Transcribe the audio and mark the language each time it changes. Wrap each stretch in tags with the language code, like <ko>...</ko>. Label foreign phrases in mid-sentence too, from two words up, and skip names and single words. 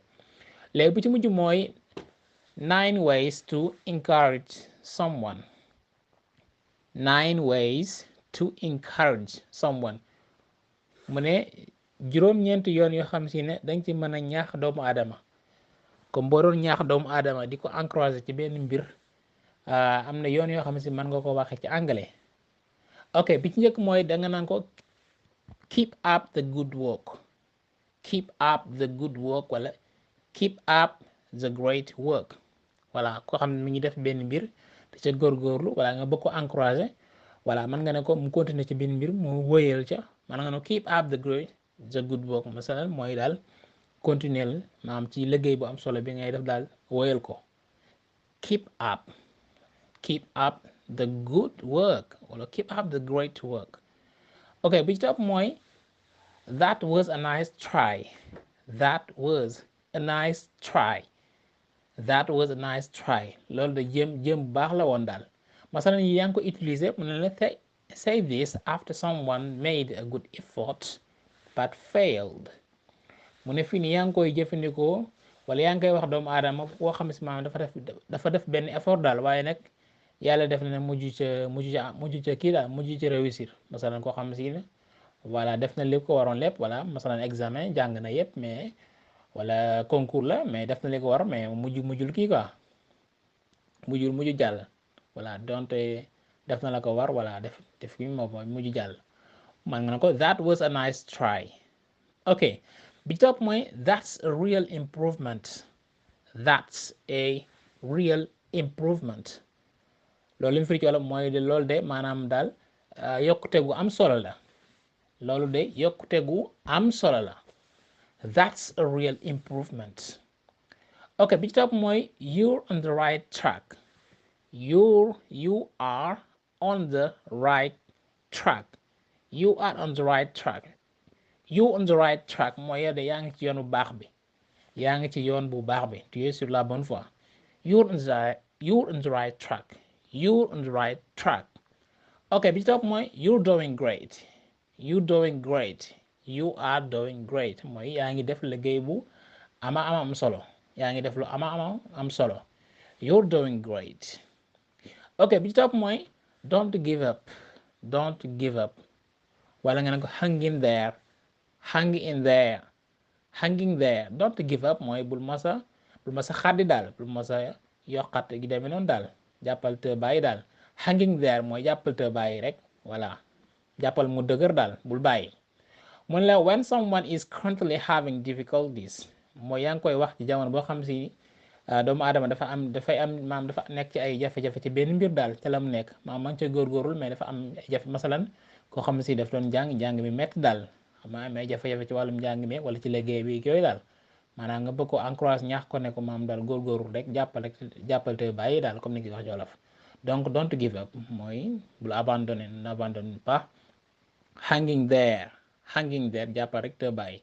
<wo>léegi bu ci mujj mooy 9</wo> <en>ways to encourage someone. 9 ways to encourage someone.</en> <wo>mu ne juróom-ñeenti yoon yoo xam si ne dañ ci mën a ñaax doomu aadama comme boo doon ñaax doomu aadama di ko encourager ci benn mbir am na yoon yoo xam si mën nga ko waxee ci anglais. ok bi ci njëkk mooy da nga naan ko</wo> <en>keep up the good work, keep up the good work wala keep up the great work.</en> <wo>voilà koo xam ne mi ngi def benn mbir te ca góorgóorlu wala nga bëgg ko encourager voilà mën nga ne ko mu continuer ci benn mbir mu wóyal ca mën nga ne</wo> <en>keep up the good work</en> <wo>masalan mooy daal continuer maanaam ci liggéey bu am solo bi ngay def daal wóyal ko</wo> <en>keep up the good work</en> <wo>wala</wo> <en>keep up the great work.</en> <wo>ok bi ci topp mooy</wo> <en>that was a nice try, that was a nice try, that was a nice try.</en> <wo>loolu da jéem bu baax la woon daal masalan yi yaa ngi ko utiliser mu ne la</wo> <en>say this after someone made a good effort but failed.</en> <wo>mu ne fii nii yaa ngi koy jëfandikoo wala yaa ngi koy wax doomu aadama koo xam si maanaam dafa def benn effort daal waaye nag yàlla def na ne mujj ca kii daal mujj ca réussir masalan koo xam si ne voilà def na lépp ko waroon lépp voilà masalan examen jàng na yëpp mais wala concours la mais def na li ko war mais mujjul kii quoi mujj jàll voilà donte def na la ko war voilà def kii moom mujj jàll man nga ne ko</wo> <en>that was a nice try.</en> <wo>ok bi topp mooy</wo> <en>that's a real improvement, that's a real improvement.</en> <wo>loolu li mu firi ci wàllu mooy de loolu de maanaam daal yokkute gu am solo la loolu de yokkute gu am solo la</wo> <en>that's a real improvement.</en> <wo>ok bi ci topp mooy</wo> <en>you're on the right track, you are on the right track, you are on the right track. you on the right track</en> <wo>mooy yow de yaa ngi ci yoon bu baax bi yaa ngi ci yoon bu baax bi</wo> <fr>tu es sur la bonne voie.</fr> <en>you're on the right track, you're on the right track.</en> <wo>ok bi ci topp mooy</wo> <en>you're doing great, you doing great, you are doing great</en> <wo>mooy yaa ngi def liggéey bu ama am solo yaa ngi def lu ama am solo</wo> <en>you're doing great.</en> <wo>ok bi ci topp mooy</wo> <en>don't give up, don't give up</en> <wo>wala nga ne ko</wo> <en>hang in there, hanging there don't give up</en> <wo>mooy bul masa xaddi daal bul masa yokkat gi demee noonu daal jàppal te bàyyi daal</wo> <en>hanging there</en> <wo>mooy jàppal te bàyyi rek voilà jàppal mu dëgër daal bul bàyyi. mun la</wo> <en>when someone is currently having difficulties</en> <wo>mooy yaa ngi koy wax ci jamono boo xam si doomu aadama dafay am maam dafa nekk ci ay jafe-jafe ci benn mbir daal ca la mu nekk maam ma ngi ca góorgóorul mais dafa am ay jafe masalan koo xam ne si daf doon jàng mi métti daal xam nga amee jafe-jafe ci wàllum njàng mi wala ci liggéey bi yooyu daal maanaam nga bëgg ko encourage ñaax ko ne ko maam daal góorgóorul rek jàppal te bàyyi daal comme ni ki wax ci wolof donc</wo> <en>don't give up</en> <wo>mooy bul abandonné</wo> <fr>n'abandonne pas</fr> <en>hanging there</en> <wo>jàppal rek te bàyyi.</wo>